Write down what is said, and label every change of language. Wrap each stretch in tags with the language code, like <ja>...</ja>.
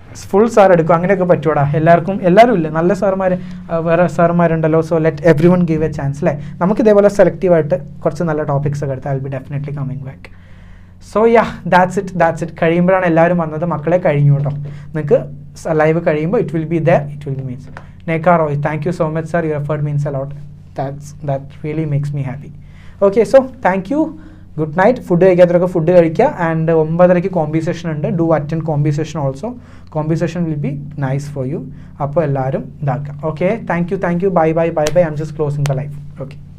<ml>Full sir എടുക്കും, അങ്ങനെയൊക്കെ പറ്റുവാടാ. എല്ലാവരും ഇല്ല, നല്ല സാർമാർ വേറെ സാർമാരുണ്ടല്ലോ.</ml> <en>So let everyone give a chance അല്ലേ?</en> <ml>നമുക്ക് ഇതേപോലെ സെലക്റ്റീവായിട്ട് കുറച്ച് നല്ല ടോപ്പിക്സ് ഒക്കെ എടുത്ത്</ml> <en>I will be definitely coming back. So that's it.</en> <ml>കഴിയുമ്പോഴാണ് എല്ലാവരും വന്നത്. മക്കളെ കഴിഞ്ഞു കേട്ടോ. നിങ്ങൾക്ക് ലൈവ് കഴിയുമ്പോൾ</ml> <en>It will be means Neka Roy, thank you so much sir, your effort means a lot. That really makes me happy. Okay, so thank you. Good night.</en> <ml>Food കഴിക്കാത്തവരൊക്കെ food കഴിക്കുക. And 9:30 കോമ്പി session ഉണ്ട്.</ml> <en>Do attend combi session also. Combi session will be nice for you.</en> <ml>അപ്പോൾ എല്ലാവരും ഇതാക്കാം.</ml> <en>Okay, thank you. Bye. I'm just closing the live. Okay.</en>